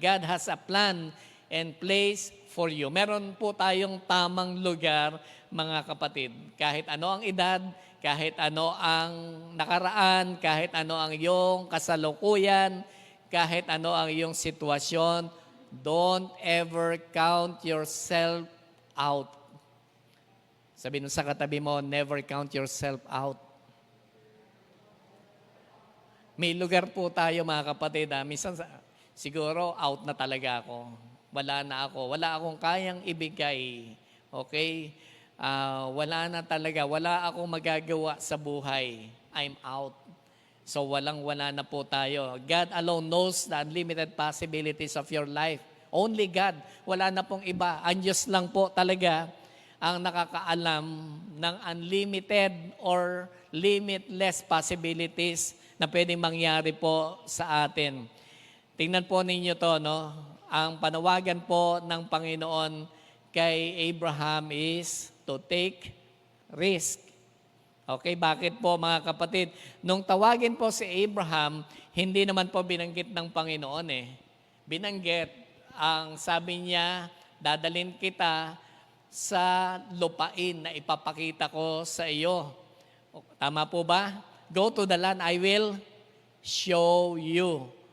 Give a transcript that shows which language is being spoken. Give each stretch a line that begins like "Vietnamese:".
English: God has a plan and place for you.
Filipino: Meron po tayong tamang lugar, mga kapatid. Kahit ano ang edad, kahit ano ang nakaraan, kahit ano ang iyong kasalukuyan, kahit ano ang iyong sitwasyon,
English: don't ever count yourself out.
Filipino: Sabi nun sa katabi mo,
English: never count yourself out.
Filipino: May lugar po tayo mga kapatid. Minsan siguro out na talaga ako. Wala na ako. Wala akong kayang ibigay. Okay? Wala na talaga. Wala akong magagawa sa buhay.
English: I'm out.
Filipino: So walang-wala na po tayo.
English: God alone knows the unlimited possibilities of your life. Only God.
Filipino: Wala na pong iba. Ang Diyos lang po talaga ang nakakaalam ng
English: unlimited or limitless possibilities
Filipino: na pwedeng mangyari po sa atin. Tingnan po ninyo to, no? Ang panawagan po ng Panginoon kay Abraham is
English: to take risk.
Filipino: Okay, bakit po mga kapatid? Nung tawagin po si Abraham, hindi naman po binanggit ng Panginoon Binanggit, ang sabi niya, dadalhin kita sa lupain na ipapakita ko sa iyo. Tama po ba?
English: Go to the land, I will show you.